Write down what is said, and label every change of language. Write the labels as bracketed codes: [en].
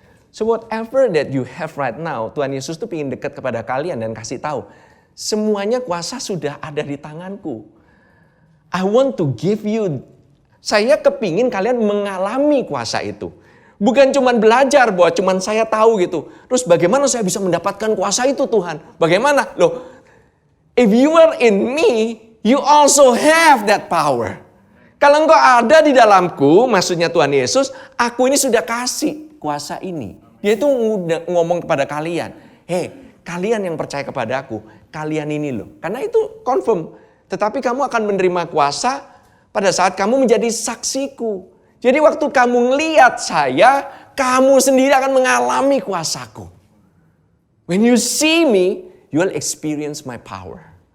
[en] So whatever that you have right now, [id] Tuhan Yesus tuh ingin dekat kepada kalian dan kasih tahu, semuanya kuasa sudah ada di tanganku. [en] I want to give you, [id] saya kepingin kalian mengalami kuasa itu. Bukan cuma belajar bahwa cuma saya tahu gitu. Terus bagaimana saya bisa mendapatkan kuasa itu Tuhan? Bagaimana? [en] Loh, if you are in me, you also have that power. [id] Kalau engkau ada di dalamku, maksudnya Tuhan Yesus, aku ini sudah kasih kuasa ini. Dia itu ngomong kepada kalian, hey, kalian yang percaya kepada aku, kalian ini loh. Karena itu confirm. Tetapi kamu akan menerima kuasa pada saat kamu menjadi saksiku. Jadi waktu kamu ngelihat saya, kamu sendiri akan mengalami kuasaku. [en] When you see me, you will experience my power.